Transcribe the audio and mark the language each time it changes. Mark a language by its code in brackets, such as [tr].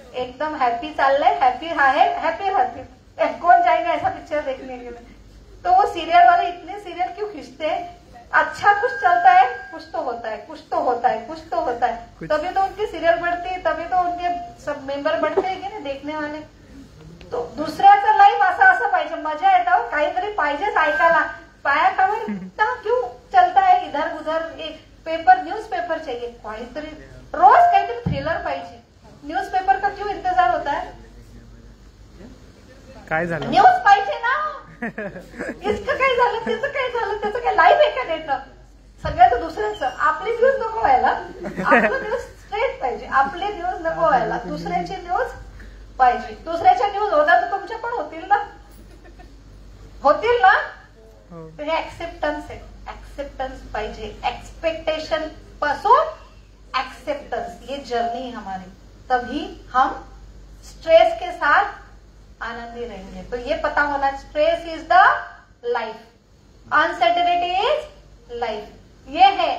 [hi] एकदम हैप्पी चल रहा है, हैप्पी है, हैप्पी कौन जाएगा ऐसा पिक्चर देखने के लिए? तो वो सीरियल वाले इतने सीरियल क्यों खींचते हैं? अच्छा कुछ चलता है, कुछ तो होता है, कुछ तो होता है, कुछ तो होता है, तभी तो उनकी सीरियल बढ़ती है, तभी तो उनके सब मेंबर बढ़ते हैं [mr] की नाही [hi] देखणे वाले. [mr] तो दुसऱ्याचं लाईफ असं पाहिजे, मजा येतं, काहीतरी पाहिजेच ऐकायला. पाया खावर [hi] क्यों चलता है इधर उधर, [mr] एक पेपर न्यूज़पेपर चाहिए, काहीतरी रोज काहीतरी थ्रिलर पाहिजे. [hi] न्यूज़पेपर का क्यों इंतजार होता है? [mr] काय झालं? न्यूज पाहिजे ना. इसकं काय झालं, त्याचं काय झालं, त्याचं काय लाईव्ह आहे का नेटं? सगळ्याचं दुसऱ्याचं. आपली न्यूज नको व्हायला, आपलं न्यूज स्ट्रेट पाहिजे. आपले न्यूज नको व्हायला, दुसऱ्याची न्यूज पाहिजे. दुसऱ्याच्या न्यूज होता तर तुमच्या पण होतील ना, होतील ना. तो हे ऍक्सेप्टन्स आहे, ऍक्सेप्टन्स पाहिजे. [hi] एक्सपेक्टेशन पासून एक्सेप्टेंस, ये जर्नी है हमारी, तभी हम स्ट्रेस के साथ आनंदी रहेंगे. तो ये पता होना, [en] stress is the life, uncertainty is life, [hi] ये है.